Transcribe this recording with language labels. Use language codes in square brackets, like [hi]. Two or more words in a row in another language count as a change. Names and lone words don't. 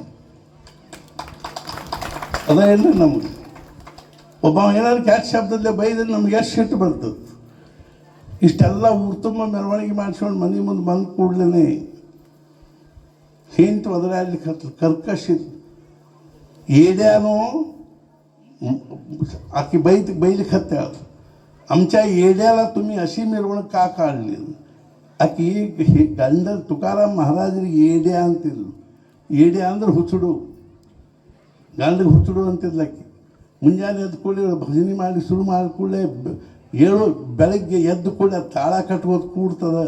[kn] ಅದೇನ್ರಿ ನಮಗೆ ಒಬ್ಬ ಏನಾದ್ರು ಕ್ಯಾಚ್ ಶಬ್ದದಲ್ಲೇ ಬೈದ್ರೆ ನಮ್ಗೆ ಎಷ್ಟು ಸಿಟ್ಟು ಬರ್ತದೆ. ಇಷ್ಟೆಲ್ಲ ಊರು ತುಂಬ ಮೆರವಣಿಗೆ ಮಾಡಿಸ್ಕೊಂಡು ಮನೆ ಮುಂದೆ ಬಂದ ಕೂಡಲೇ ಹಿಂಟು ಒದರಾಡ್ಲಿಕ್ಕೆ ಕರ್ಕಶ ಏಡ್ಯಾನೋ ಆಕೆ ಬೈಲಿಕ್ಕೆ [mr] हत्या आमच्या येड्याला तुम्ही अशी मिरवणूक का काढली. [kn] ಆಕೆ ಗಂಡ ತುಕಾರಾಮ್ ಮಹಾರಾಜರಿಗೆ ಏಡ್ಯಾ ಅಂತಿದ್ಲು. ಏಡ್ಯಾ ಅಂದ್ರೆ ಹುಚ್ಚುಡು, ಗಂಡಿಗೆ ಹುಚ್ಚುಡು ಅಂತಿದ್ಲು ಆಕೆ. ಮುಂಜಾನೆ ಎದ್ದು ಕೂಡಲೇ ಭಜನೆ ಮಾಡಿ ಶುರು ಮಾಡಿ ಕೂಡಲೇ ಬೆಳಗ್ಗೆ ಎದ್ದು ಕೂಡ ತಾಳ ಕಟ್ಕೋದು ಕೂಡ್ತದೆ.